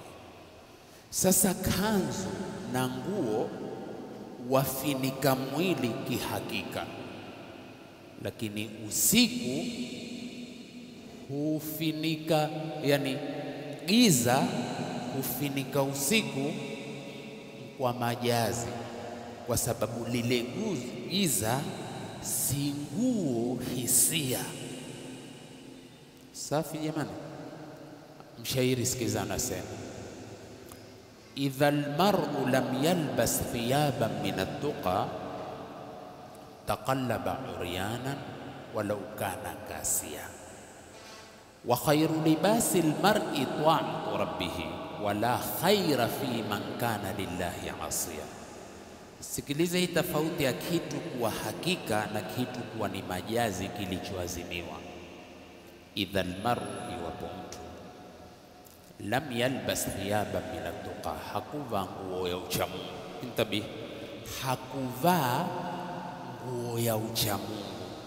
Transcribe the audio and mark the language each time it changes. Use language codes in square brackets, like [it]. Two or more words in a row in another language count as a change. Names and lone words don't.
[sw] Sasa kanzu na nguo wafinika mwili kihakika, lakini usiku hufinika, yani giza hufinika usiku kwa majazi, kwa sababu lile giza si nguo hisia. Safi jamani? Mshairi sikiza anasema [ar] إذا المرء لم يلبس ثيابا من التقى تقلب عريانا ولو كان كاسيا وخير لباس المرء طاعة ربه ولا خير فيمن كان لله عاصيا. [sw] Sikiliza hii tofauti ya kitu kuwa hakika na kitu kuwa ni majazi kilichoazimiwa. [ar] إذا المرء, [sw] iwapo mtu [ar] لم يلبس ثيابا من التقى, [sw] hakuvaa nguo ya uchamungu. Intabih, hakuvaa nguo ya uchamungu.